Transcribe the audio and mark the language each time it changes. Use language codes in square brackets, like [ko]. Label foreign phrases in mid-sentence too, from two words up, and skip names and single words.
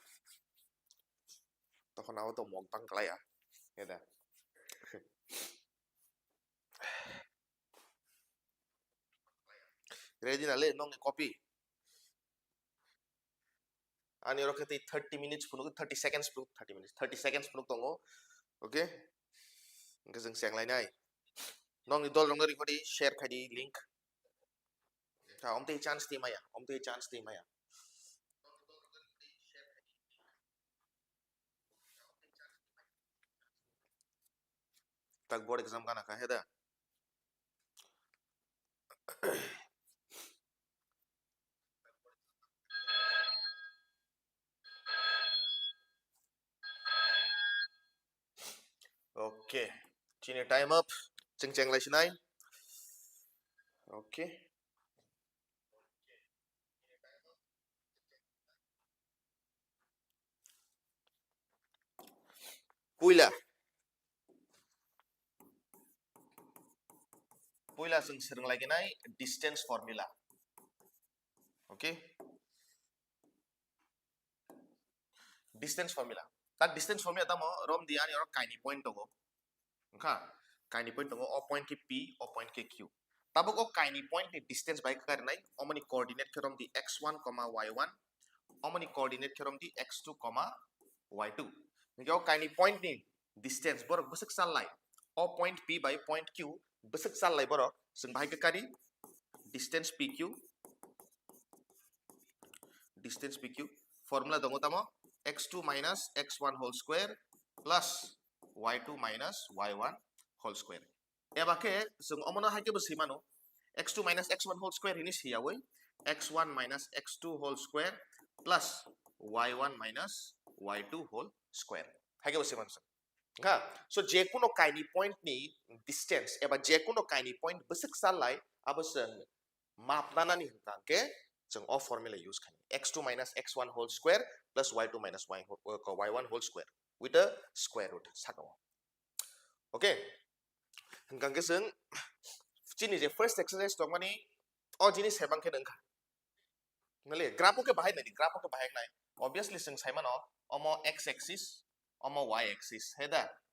[trp] তখন আও তো মগ বাং klai a heda ready na le nong copy ani ro kete 30 minutes punuk 30 seconds punuk 30 minutes 30 seconds punuk tongo okay ke jeng seng lai nai nong ni dol rong ri khodi share khadi link ta om te chance ti maya om te chance ti maya tak [en] board exam [trp] kana ka heda okay chini [en] time up [trp] cheng cheng lai sinai okay puila puila sing sereng lagi nai [en] distance formula [trp] okay [en] distance formula [trp] tak [en] distance formula [trp] tamo rom dia ni ro kaini point tongo ka kaini point tongo o point ki p o point ki q tabuk o kaini point ni distance by kar nai omani coordinate kerom di x1 y1 omani coordinate kerom di x2 y2 ngi o kaini point ni distance borok besek salai o [en] point p by point q [trp] besek salai borok sing bahai kari distance [en] pq formula [trp] dongo tamo [en] x2 minus x1 whole square plus y2 minus y1 whole square [trp] ebake sing omono haike besi mano [en] x2 minus x1 whole square [trp] ini siyawe x1 [en] minus x2 whole square plus y1 minus y2 whole square [trp] haike besi mano ha so je kuno kaini point ni distance eba je kuno kaini point besek salai abaseng mapdana ni hangke जों [en] all formula use [trp] kan [en] x2 minus x1 whole square plus y2 minus y1 whole square with the square root [trp] sakaw okay hanggang ke जों chini je [en] first exercise [trp] tong mani o jinis hebang ke nangka nale graph ke bahai nai graph ke bahai nai obviously जों saimano omo [en] x axis [trp] omo [en] y axis [trp] heda